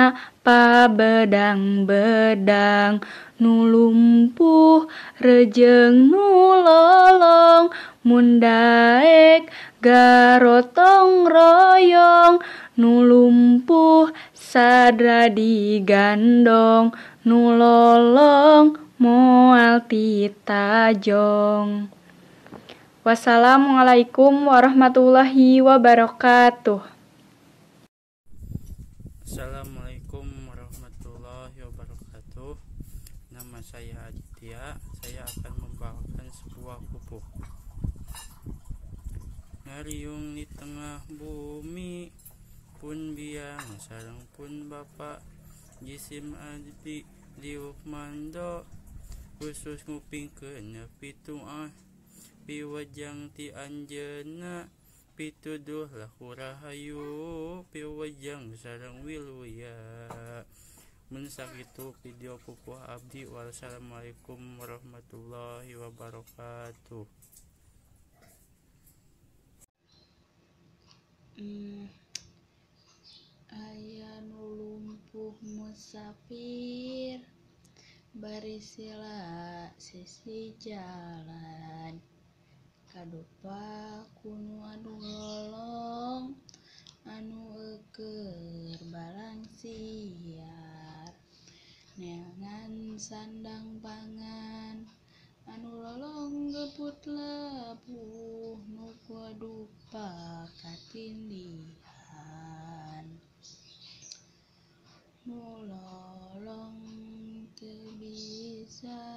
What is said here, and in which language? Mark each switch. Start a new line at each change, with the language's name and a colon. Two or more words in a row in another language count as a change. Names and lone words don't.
Sundanese: pabedang-bedang, nulumpuh rejeng nulolong, mun daek garotong royong, nulumpuh sadra digandong, nulolong moal titajong.
Arabic: والسلام عليكم ورحمة الله وبركاته. السلام عليكم ورحمة الله وبركاته.
Indonesian: Nama saya Aditya. Saya akan membawakan sebuah pupuh.
Sundanese: Ngariung di tengah bumi, pun biang sareng pun bapak, jisim adi liuk mando, khusus nguping kena pituah, piwajang ti anjeuna, pituduh laku rahayu, piwajang sareng wiluya. Mun sakitu video pupuh abdi.
Arabic: والسلام عليكم ورحمة الله وبركاته.
Sundanese: Aya nu lumpuh musafir, barisila sisi jalan, kadupa kunu anu lolong, anu euker balang siar, neangan sandang pangan, anu lolong gebut labuh, nu kuadupa katindihan, nu lolong teu bisa